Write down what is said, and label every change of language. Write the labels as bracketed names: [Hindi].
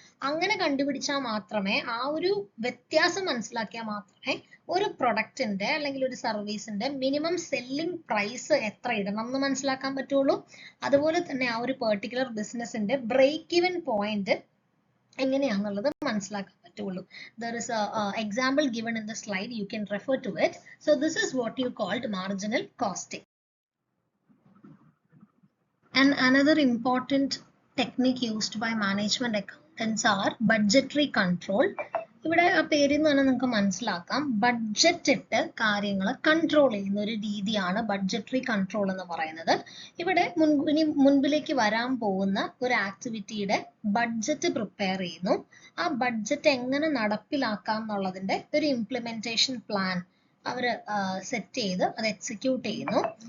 [Malayalam] അങ്ങനെ കണ്ടുപിടിച്ചാൽ മാത്രമേ, ആ ഒരു വ്യത്യാസം മനസ്സിലാക്കിയാൽ മാത്രമേ ഒരു പ്രൊഡക്റ്റിന്റെ അല്ലെങ്കിൽ ഒരു സർവീസിന്റെ മിനിമം സെല്ലിംഗ് പ്രൈസ് എത്ര ഇടണം എന്ന് മനസ്സിലാക്കാൻ പറ്റുള്ളൂ. അതുപോലെ തന്നെ ആ ഒരു പെർട്ടിക്കുലർ ബിസിനസിന്റെ ബ്രേക്ക് ഈവൻ പോയിന്റ് എങ്ങനെയാണെന്നുള്ളത് മനസ്സിലാക്കാൻ പറ്റുള്ളൂ. [English] There is a example given in the slide. You can refer to it. So this is what you called marginal costing. And another important technique used by management accountants are budgetary control. [Malayalam] ഇവിടെ ആ പേരിൽ നിന്ന് തന്നെ നിങ്ങൾക്ക് മനസ്സിലാക്കാം, budget ഇട്ട് കാര്യങ്ങൾ control ചെയ്യുന്ന ഒരു രീതിയാണ് ബഡ്ജറ്ററി കൺട്രോൾ എന്ന് പറയുന്നത്. ഇവിടെ മുൻപിലേക്ക് വരാൻ പോകുന്ന ഒരു ആക്ടിവിറ്റിയുടെ ബഡ്ജറ്റ് പ്രിപ്പയർ ചെയ്യുന്നു. ആ ബഡ്ജറ്റ് എങ്ങനെ നടപ്പിലാക്കാം എന്നുള്ളതിന്റെ ഒരു ഇംപ്ലിമെന്റേഷൻ പ്ലാൻ അവർ സെറ്റ് ചെയ്ത് അത് എക്സിക്യൂട്ട് ചെയ്യുന്നു.